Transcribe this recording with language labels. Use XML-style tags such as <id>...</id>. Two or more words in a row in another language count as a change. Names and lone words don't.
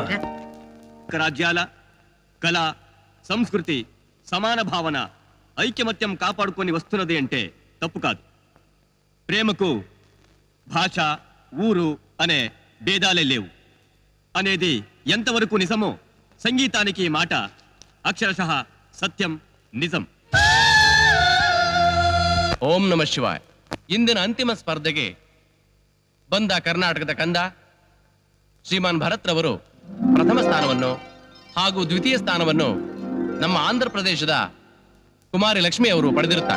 <te>రాజ్యాల కళ, సంస్కృతి, సమాన భావన, ఐక్యమత్యం కాపాడుకొని వస్తున్నది అంటే తప్పు కాదు. ప్రేమకు భాష, ఊరు అనే భేదాలే లేవు అనేది ఎంతవరకు నిజమో, సంగీతానికి ఈ మాట అక్షరశః సత్యం, నిజం.</te> <sa>ओं नम शिवाय.</sa> <kn>ಇಂದಿನ ಅಂತಿಮ ಸ್ಪರ್ಧೆಗೆ ಬಂದ ಕರ್ನಾಟಕದ ಕಂದ ಶ್ರೀಮಾನ್ ಭರತ್ ರವರು ಪ್ರಥಮ ಸ್ಥಾನವನ್ನು ಹಾಗೂ ದ್ವಿತೀಯ ಸ್ಥಾನವನ್ನು ನಮ್ಮ ಆಂಧ್ರ ಪ್ರದೇಶದ ಕುಮಾರಿ ಲಕ್ಷ್ಮಿ ಅವರು ಪಡೆದಿರುತ್ತಾರೆ.</kn>